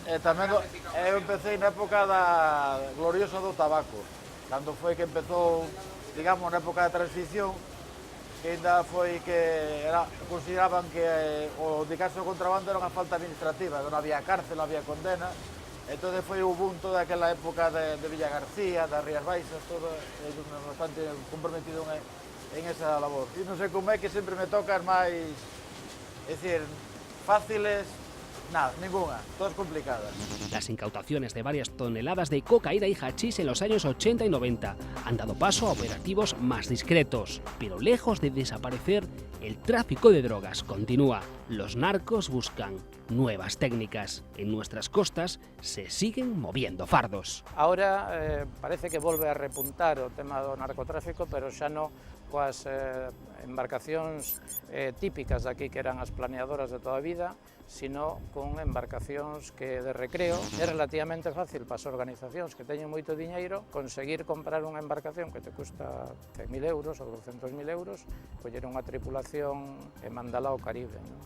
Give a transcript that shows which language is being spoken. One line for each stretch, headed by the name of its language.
Galician: Tamén eu empecé na época da gloriosa do tabaco, cando foi que empezou, digamos, na época da transición, que ainda foi que consideraban que o de caso de contrabando era unha falta administrativa, non había cárcel, non había condena. Entón foi o boom toda aquela época de Villa García, das Rías Baixas, todo bastante comprometido en esa labor. E non sei como é que sempre me tocan máis, é dicir, fáciles, nada, ninguna, todas complicadas.
Spanish: Las incautaciones de varias toneladas de cocaína y hachís en los años 80 y 90 han dado paso a operativos más discretos, pero lejos de desaparecer, el tráfico de drogas continúa. Los narcos buscan nuevas técnicas. En nuestras costas se siguen moviendo fardos.
Galician: Ahora parece que volve a repuntar o tema do narcotráfico, pero xa non coas embarcacións típicas de aquí que eran as planeadoras de toda a vida, sino con embarcacións que de recreo. É relativamente fácil para as organizacións que teñen moito diñeiro conseguir comprar unha embarcación que te custa 100.000 euros ou 200.000 euros, coller unha tripulación e mandala ao Caribe, non?